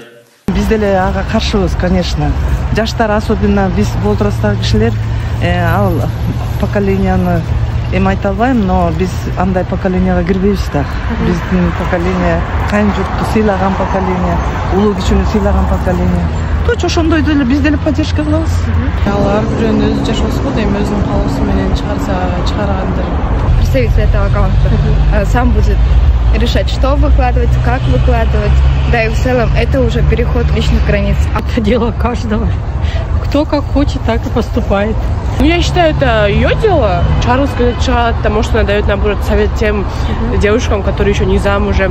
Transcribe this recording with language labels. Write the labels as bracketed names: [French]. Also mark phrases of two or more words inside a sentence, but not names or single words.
[Kyrgyz] Биз деле ага каршыбыз, конечно. Жаштар, особенно биз возрасттагы кишилер, ал поколенияны эми айта албайм, но биз андай поколенияга кирбейбиз да. Биздин поколение кайын журтту сыйлаган поколение, улуу кичүүнү сыйлаган поколение. Точно ошондой деле биз деле поддержка кылабыз. Алар бирөөнүн өзү жашоосу го, эми өзүнүн каалоосу менен чыгаргандыр. [Russian] Представитель этого аккаунта сам будет решать, что выкладывать, как выкладывать. Да и в целом это уже переход личных границ. Это дело каждого. Кто как хочет, так и поступает. Я считаю, это ее дело. Чарльз сказать, потому что она дает, наоборот, совет тем девушкам, которые еще не замужем.